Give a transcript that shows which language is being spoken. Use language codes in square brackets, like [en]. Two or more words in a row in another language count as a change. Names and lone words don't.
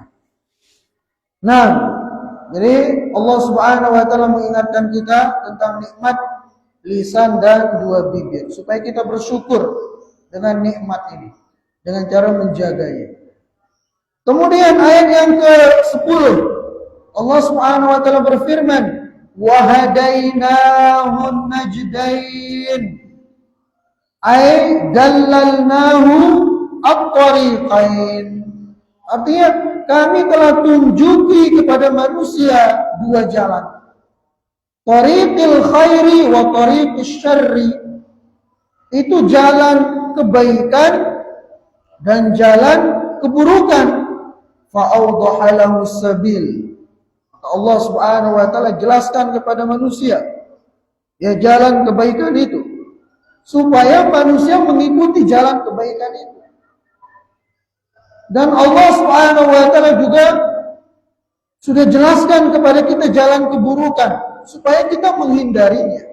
[id] Nah, jadi [ar] الله سبحانه وتعالى [id] mengingatkan kita tentang nikmat lisan dan dua bibir supaya kita bersyukur dengan nikmat ini dengan cara menjaganya. Kemudian ayat yang ke-10 [ar] الله سبحانه وتعالى [id] berfirman, [ar] "وهديناه النجدين." أي دللناه الطريقين. [id] Artinya kami telah tunjuki kepada manusia dua jalan. [ar] طريق الخير وطريق الشر. [id] Itu jalan kebaikan dan jalan keburukan. [ar] فأوضح له السبيل. الله سبحانه وتعالى [id] jelaskan kepada manusia ya jalan kebaikan itu, supaya manusia mengikuti jalan kebaikan itu. Dan [ar] الله سبحانه وتعالى [id] juga sudah jelaskan kepada kita jalan keburukan supaya kita menghindarinya.